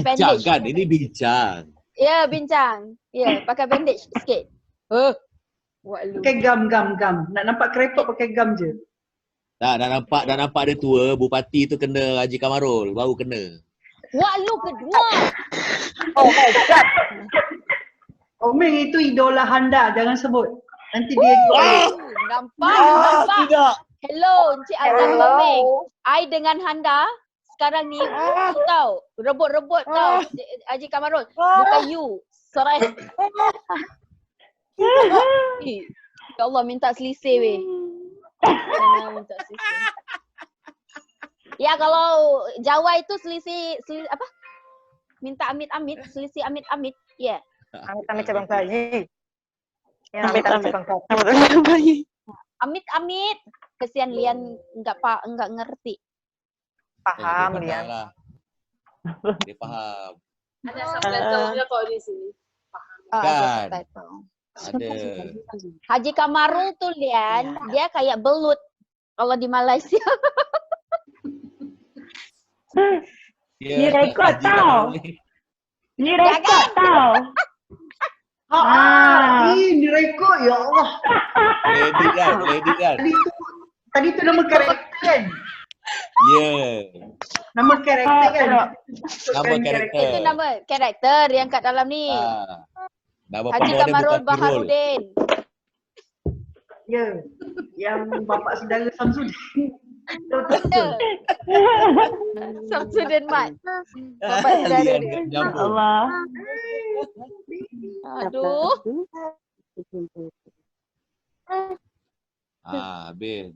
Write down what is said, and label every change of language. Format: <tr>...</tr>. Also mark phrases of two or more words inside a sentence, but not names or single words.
<ms>bincang bandage. kan? Ini bincang. Ya, bincang. Ya, pakai bandage sikit. Buat lu. Pakai gam. Nak nampak kerepot pakai gam je. Dah nampak dia tua, bupati tu kena Haji Kamarul, baru kena. Buat lu kedua.</ms> <en>Oh my god.</en> <ms>Omeng itu idola Handa, jangan sebut. Nanti dia Nampak. Tidak. Hello, Encik Azam Hello. Komeng. I dengan Handa sekarang ni tahu, rebut-rebut tahu Haji Kamarul. Bukan you. Serai. Ya Allah, minta selisih weh. Minta selisih.</ms> <id>Ya kalau Jawa itu selisih apa? Minta amit-amit, selisih amit-amit. Ya. Amit-amit cabang bayi. Ya, Amit-amit. cabang bayi. Amit-amit. Kesian Lian enggak ngerti.</id> <ms>Paham, dia Lian. lah. Dia faham.</ms> <id>Ada subtitle-nya kok di sini. Ada Kan. subtitle. Ada. Haji Kamarul tuh Lian, dia kayak belut.</id> <ms>Allah di Malaysia. Ni rekod tau. Ni rekod tau. Ini rekod ya Allah. Edit kan. Tadi tu nama karakter kan? Ya. Nama karakter kan? Nama karakter. Itu nama karakter yang kat dalam ni. Nama Haji panggung dia Kamarul bukan Tirul. Baharudin. Ya. Yang bapa saudara Samsudin. Samsudin Mat. Bapak saudara dia. Allah. Aduh. Habis.</ms>